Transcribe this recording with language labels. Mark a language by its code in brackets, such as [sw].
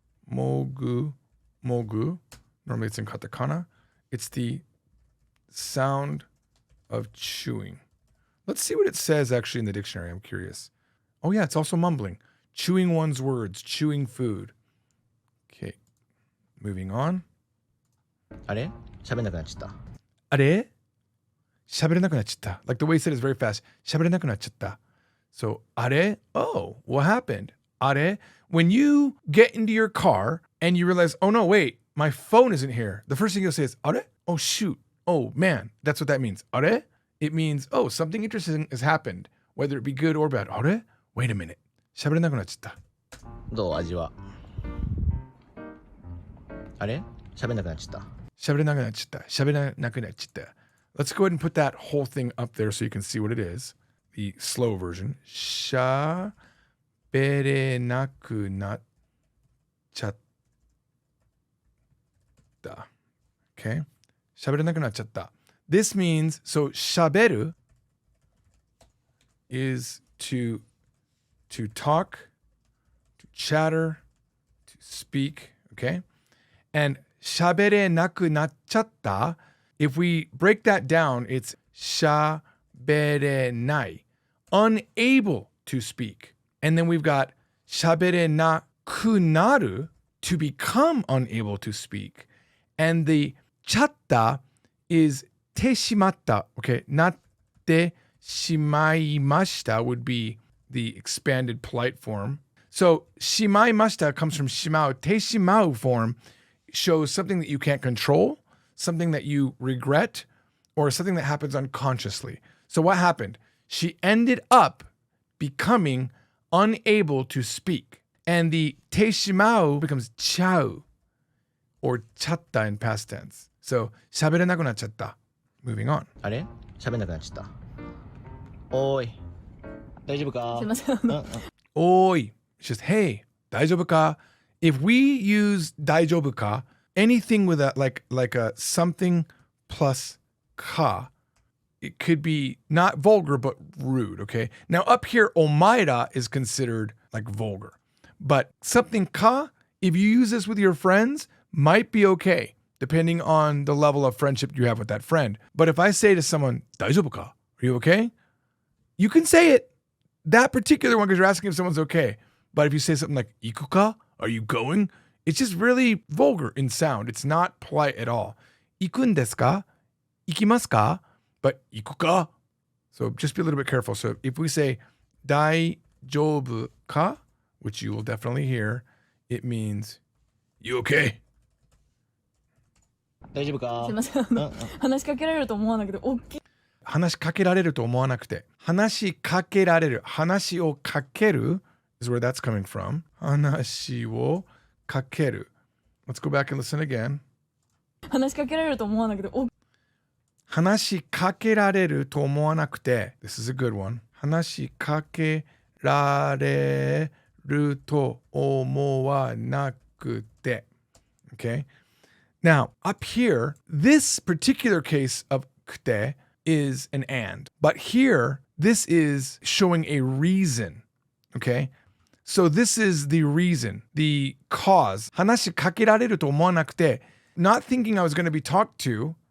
[en] Mogu mogu. Normally it's in katakana. It's the sound of chewing. Let's see what it says actually in the dictionary. I'm curious. Oh yeah, it's also mumbling. Chewing one's words, chewing food. Okay, moving on. [ja] あれ？喋んなくなっちゃった。あれ？喋れなくなっちゃった. [en] Like the way he said it is very fast. [ja] 喋れなくなっちゃった. [en] So, [ja] あれ? [en] Oh, what happened? あれ? When you get into your car and you realize, oh no, wait, my phone isn't here. The first thing you'll say is, [ja] あれ? [en] Oh shoot. Oh man, that's what that means. [ja] あれ? [en] It means, oh, something interesting has happened, whether it be good or bad. [ja] あれ? [en] Wait a minute. [ja] 喋れなくなっちゃった. どう味は？あれ？喋んなくなっちゃった。喋れなくなっちゃった.喋れなくなっちゃった. [en] Let's go ahead and put that whole thing up there so you can see what it is. The slow version. [ja] 喋れなくなっちゃった. [en] Okay? [ja] 喋れなくなっちゃった. [en] This means, so 喋る is to talk, to chatter, to speak, okay? And [ja] 喋れなくなっちゃった, [en] if we break that down, it's 喋れない, unable to speak. And then we've got 喋れなくなる, to become unable to speak. And the ちゃった is てしまった, okay? [ja] なってしまいました [en] would be the expanded polite form. So しまいました comes from しまう. てしまう form shows something that you can't control, something that you regret, or something that happens unconsciously. So what happened? She ended up becoming unable to speak. And the てしまう becomes ちゃう or ちゃった in past tense. So [ja] 喋れなくなっちゃった. [en] Moving on. [ja] あれ？喋んなくなっちゃった。おーい。大丈夫か？すいません。おい. [en] It's just, hey, [ja] 大丈夫か? [en] If we use 大丈夫か, anything with a like a something plus ka, it could be not vulgar but rude, okay? Now up here, omaira is considered like vulgar. But something ka If you use this with your friends, might be okay, depending on the level of friendship you have with that friend. But if I say to someone, [ja] 大丈夫か? [en] Are you okay? You can say it. That particular one, because you're asking if someone's okay. But if you say something like, [ja] 行くか? [en] Are you going? It's just really vulgar in sound. It's not polite at all. [ja] 行くんですか?行きますか? [en] But [ja] 行くか? [en] So just be a little bit careful. So if we say [ja] 大丈夫か? [en] Which you will definitely hear, it means, you okay? [ja] 大丈夫かすいません。話しかけられると思わなくて、大きい。話しかけられると思わなくて。話しかけられる。 [en] 話をかける is where that's coming from. [ja] 話をかける。 [en] Let's go back and listen again. [ja] 話しかけられると思わなくて、話しかけられると思わなくて。 [en] This is a good one. [ja] 話しかけられると思わなくて。 [en] Okay? Now, up here, this particular case of くて is an and. But here, this is showing a reason. Okay? So this is the reason, the cause. [ja] 話しかけられると思わなくて, [en] not thinking I was going to be talked to.